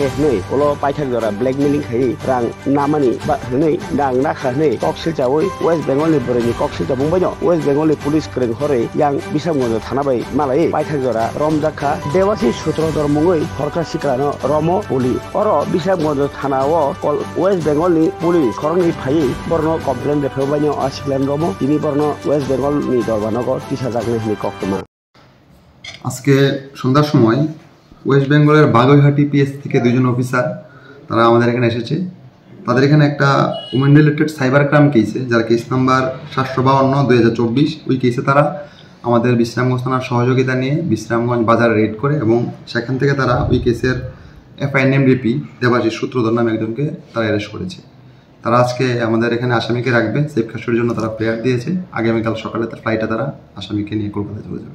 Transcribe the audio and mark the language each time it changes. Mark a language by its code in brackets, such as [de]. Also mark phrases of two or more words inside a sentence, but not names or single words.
[trp] nei olo paithak jora blackmailing khai rang namani ba nei dang na kha nei kok silchawoi West Bengal ni boroni kok silchabung baino West Bengal ni police kreng hore yang Bisramganj thana bai malai paithak jora romjakha dewasi sutrodor mungoi horka sikrano romo poli oro Bisramganj thana o West Bengal ni police khorongni phai borno complaint de phobaino asiklan romo tini borno West Bengal ni dorbanogo 30000 ni koktuma [bn] আজকে সন্ধ্যার সময় ওয়েস্ট বেঙ্গলের বাগুইহাটি পিএস থেকে দুজন অফিসার তারা আমাদের এখানে এসেছে তাদের এখানে একটা উমেন [en] related cyber crime case [bn] যার [en] case number [bn] 752/2024 ওই কেসে তারা আমাদের বিশ্রামগঞ্জ থানার সহযোগিতা নিয়ে বিশ্রামগঞ্জ বাজার রেড করে এবং সেখান থেকে তারা ওই কেসের এফআইএনএমডিপি দেবাশিস সূত্রধর নামে একজনকে তারা অ্যারেস্ট করেছে তারা আজকে আমাদের এখানে আসামিকে রাখবে [en] safe custody [bn] জন্য তারা প্রেয়ার দিয়েছে আগামীকাল সকালে তার ফ্লাইটে তারা আসামিকে নিয়ে কলকাতায় চলে যাবে